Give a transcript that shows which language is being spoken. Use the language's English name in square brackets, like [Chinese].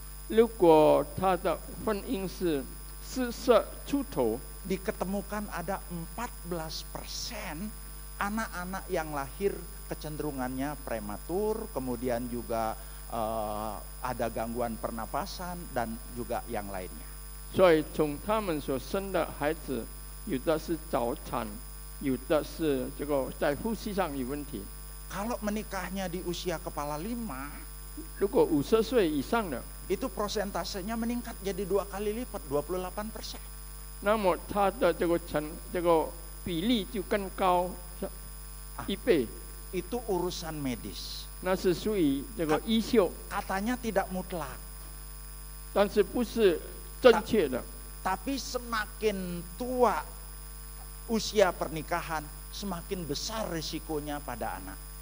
[Chinese] 如果他的婚姻是40出头， [Indonesian] diketemukan ada 14% anak-anak yang lahir kecenderungannya prematur, kemudian juga ada gangguan pernafasan dan juga yang lainnya. [Chinese] 所以从他们所生的孩子，有的是早产，有的是这个在呼吸上有问题。 [Indonesian] Kalau menikahnya di usia kepala 5, [Chinese] 如果50岁以上的， [Indonesian] itu prosentasenya meningkat jadi 2 kali lipat, 28%. [Chinese] 那么他的这个比例就更高1倍。 [Indonesian] Itu urusan medis. [Chinese] 那是属于这个医秀， [Indonesian] Katanya tidak mutlak, [Chinese] 但是不是正确的。 [Indonesian] tapi semakin tua usia pernikahan, semakin besar risikonya pada anak.